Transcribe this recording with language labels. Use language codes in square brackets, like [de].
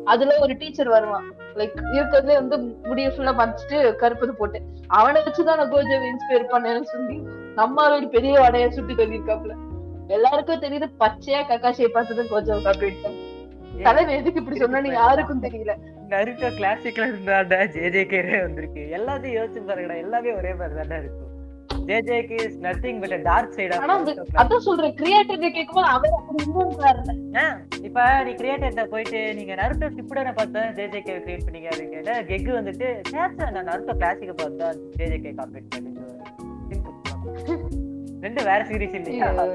[ta] அதுல ஒரு டீச்சர் வருவான், லைக் இருக்கிறதுலே வந்து முடிய ஃபுல்லா மறைச்சிட்டு கருப்பது போட்டு, அவனை வச்சுதான் நான் கோஜோவை இன்ஸ்பயர் பண்ணேன்னு சொல்லி நம்மளோட பெரிய வடைய சுட்டி சொல்லியிருக்காப்ல. எல்லாருக்கும் தெரியுது பச்சையா கக்காசியை பார்த்துதான் கோஜோவை காப்பிட்டாங்க. தலைவர் எதுக்கு இப்படி சொன்னு யாருக்கும் தெரியல. நருட்டோ கிளாசிக்ல இருந்தாடா ஜேஜேகே வந்திருக்கு. எல்லாத்தையும் யோசிச்சு பாருங்கடா, எல்லாமே ஒரே மாதிரி தானே இருக்கும். [en] JJK is nothing but a dark side of it. [ta] அதான் சொல்றேன், கிரியேட்டர் கேக்கும்போது அவர் அப்படி இல்லன்றாரு. இப்ப நீ கிரியேட்டர்ட்ட போயிட்டு நீங்க நருட்டோ ஷிப்புடனை பார்த்தா ஜேஜேகே கிரியேட் பண்ணீங்க அப்படின்னு கேட்டா கெக்கு வந்துட்டு நான் நருட்டோ கிளாசிக்க பார்த்தா ஜேஜேகே காப்பி பண்ணிட்டு ரெண்டு வேற சீரிஸ் இல்லையா.